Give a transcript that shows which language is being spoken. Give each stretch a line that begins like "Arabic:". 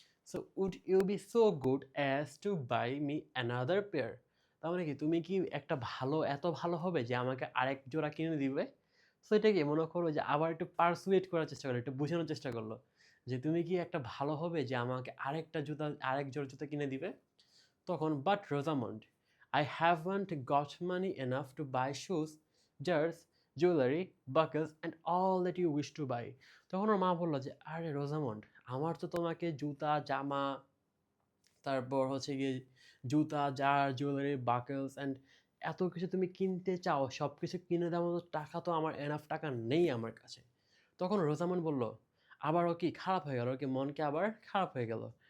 English: so would you be so good as to buy me another pair,
Bangla: তার মানে কি তুমি কি একটা ভালো, এত ভালো হবে যে আমাকে আরেক জোড়া কিনে দিবে। সো এটা কি মনে করো যে আবার একটু পারসুয়েট করার চেষ্টা করলো, একটু বোঝানোর চেষ্টা করলো যে তুমি কি একটা ভালো হবে যে আমাকে আরেকটা জুতা, আরেক জোড়া জুতা কিনে দিবে। তখন but
English: Rosamond, I haven't got money enough to buy shoes, jars, jewelry, buckles and all that you wish to buy.
Bangla: তখন ওর মা বললো যে আরে রোজামন্ড, আমার তো তোমাকে জুতা, জামা, তারপর হচ্ছে গিয়ে জুতা, জার, জুয়েলারি, বাকেলস অ্যান্ড এত কিছু তুমি কিনতে চাও, সব কিছু কিনে দেওয়ার মতো টাকা তো আমার এনাফ টাকা নেই আমার কাছে। তখন রোজামন বলল, আবারও কি খারাপ হয়ে গেল, কি মন কি আবার খারাপ হয়ে গেল।